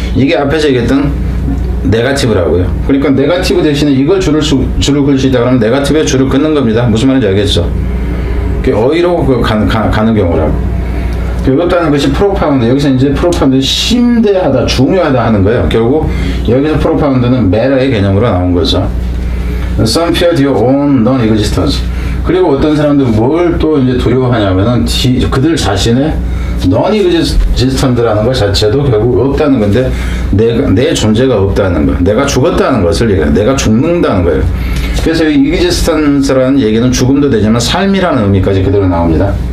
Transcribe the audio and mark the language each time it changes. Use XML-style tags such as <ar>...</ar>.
<ko>이게 앞에서 얘기했던 네거티브라고요. 그러니까 네거티브 대신에 이걸 줄을 긋을 수 있다 그러면 네거티브에 줄을 긋는 겁니다. 무슨 말인지 알겠죠? 어휘로 가는 경우라고. 없다는 것이 프로파운드. 여기서 이제 프로파운드 심대하다, 중요하다 하는 거예요. 결국 여기서 프로파운드는 메라의 개념으로 나온 거죠.</ko> <en>Some fear their own non-existence.</en> <ko>그리고 어떤 사람들은 뭘 또 이제 두려워하냐면은 그들 자신의 non-existent라는 것 자체도 결국 없다는 건데 내 존재가 없다는 거, 내가 죽었다는 것을 얘기해요. 내가 죽는다는 거예요. 그래서 이 existence라는 얘기는 죽음도 되지만 삶이라는 의미까지 그대로 나옵니다.</ko>